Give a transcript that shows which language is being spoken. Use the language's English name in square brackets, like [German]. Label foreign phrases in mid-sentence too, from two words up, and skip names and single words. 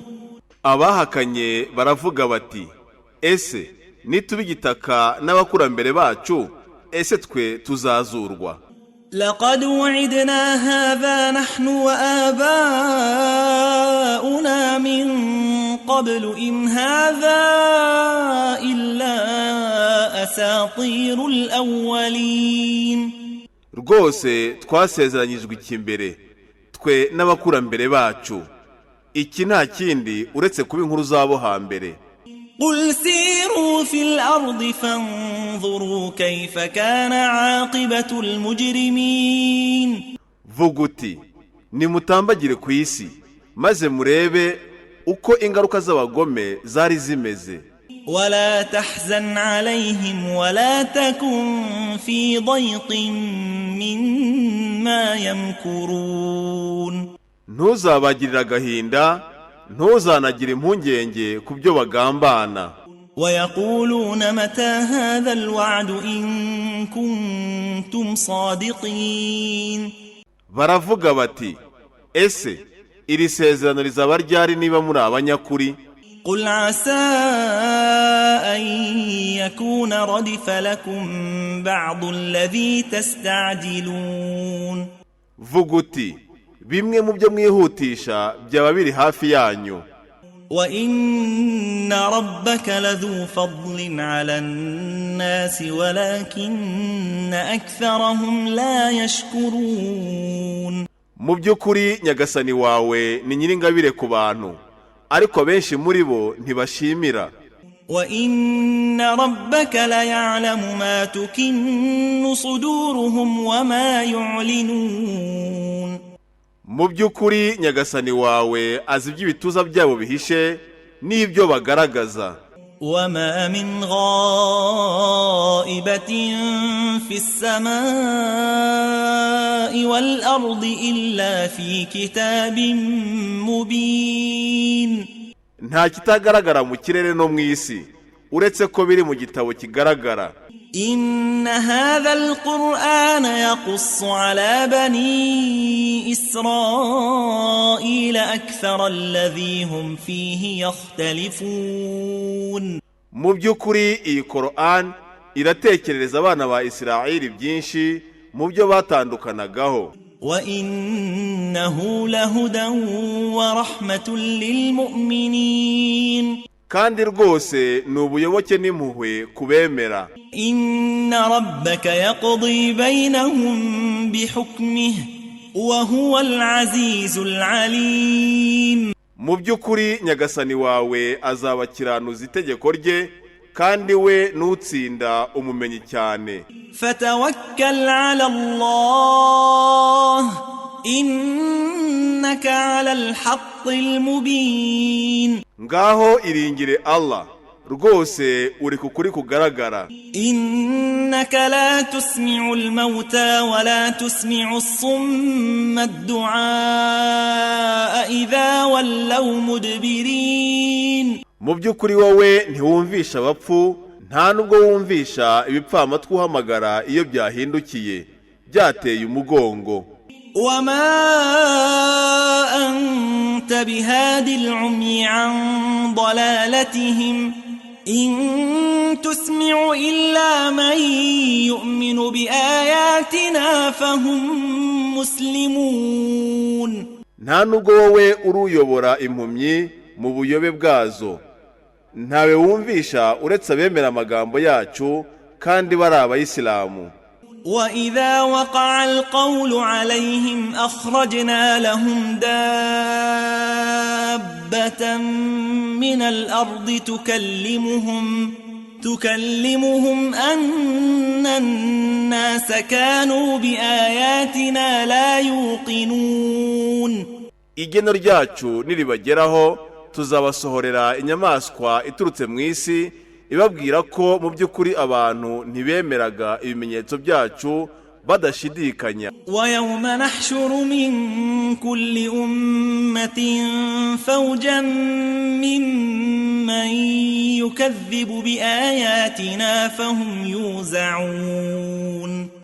[Kinyarwanda] abahakanye baravuga bati, ese nituba igitaka n'abakurambere bacu, ese twe tuzazurwa? [Arabic] لقد وعدنا هذا نحن وآباؤنا من قبل إن هذا إلا أساطير الأولين. [Kinyarwanda] rwose twasezeranyijwe ikimbere twe n'abakurambere bacu, iki nta kindi uretse kuba inkuru zabo hambere. [Arabic] قل سيروا في الأرض فانظروا كيف كان عاقبة المجرمين. [Kinyarwanda] vuga uti nimutambagire ku isi maze murebe uko ingaruka z'abagome zari zimeze. [Arabic] ولا تحزن عليهم ولا تكن في ضيق مما يمكرون. [Kinyarwanda] ntuzabagirira agahinda, ntuzanagire impungenge ku byo bagambana. [Arabic] ويقولون متى هذا الوعد إن كنتم صادقين. [Kinyarwanda] baravuga bati, ese iri sezerano rizaba ryari niba muri abanyakuri? [Arabic] قل عسى أن يكون ردف لكم بعض الذي تستعجلون. [Kinyarwanda] vuga uti bimwe mu byo mwihutisha byaba biri hafi yanyu. [Arabic] وإن ربك لذو فضل على الناس ولكن أكثرهم لا يشكرون. [Kinyarwanda] mu by'ukuri nyagasani wawe ni nyiringabire ku bantu, ariko benshi muri bo ntibashimira. [Arabic] وإن ربك ليعلم ما تكن صدورهم وما يعلنون. [Kinyarwanda] mu by'ukuri nyagasani wawe azi iby'ibituza byabo bihishe n'ibyo bagaragaza. [Arabic] وما من غائبة في السماء والأرض إلا في كتاب مبين. [Kinyarwanda] nta kitagaragara mu kirere no mu isi uretse ko biri mu gitabo kigaragara. [Arabic] إن هذا القرآن يقص على بني إسرائيل أكثر الذي هم فيه يختلفون. [Kinyarwanda] mu by'ukuri iyi Qur'an iratekerereza abana ba Isirayeli byinshi mu byo batandukanagaho. [Arabic] وإنه لهدى ورحمة للمؤمنين. [Kinyarwanda] kandi rwose ni ubuyoboke n'impuhwe kubemera. [Arabic] إن ربك يقضي بينهم بحكمه وهو العزيز العليم. [Kinyarwanda] mu by'ukuri nyagasani wawe azabakiranuza itegeko rye kandi we n'utsinda umumenyi cyane. [Arabic] فتوكل على الله إنك على الحق المبين. [Kinyarwanda] ngaho iringire Allah rwose uri kukuri kugaragara. [Arabic] إنك لا تسمع الموتى ولا تسمع الصم الدعاء إذا ولوا مدبرين. [Kinyarwanda] mu by'ukuri wowe ntiwumvisha abapfu nta nubwo wumvisha ibipfamatwi uhamagara iyo byahindukiye byateye umugongo. [Arabic] وما أنت بهاد العمي عن ضلالتهم إن تسمع إلا من يؤمن بآياتنا فهم مسلمون. [Kinyarwanda] nta nubwo wowe uruyobora impumyi mu buyobe bwazo ntawe wumvisha uretse abemera amagambo yacu kandi bari abayisilamu. [Arabic] وإذا وقع القول عليهم أخرجنا لهم دابة من الأرض تكلمهم أن الناس كانوا بآياتنا لا يوقنون. [Kinyarwanda] igeno ryacu niribageraho tuzabasohorera inyamaswa iturutse mu isi ibabwira ko mu by'ukuri abantu ntibemeraga ibimenyetso byacu badashidikanya. [Arabic] ويوم نحشر من كل أمة فوجا ممن يكذب بآياتنا فهم يوزعون.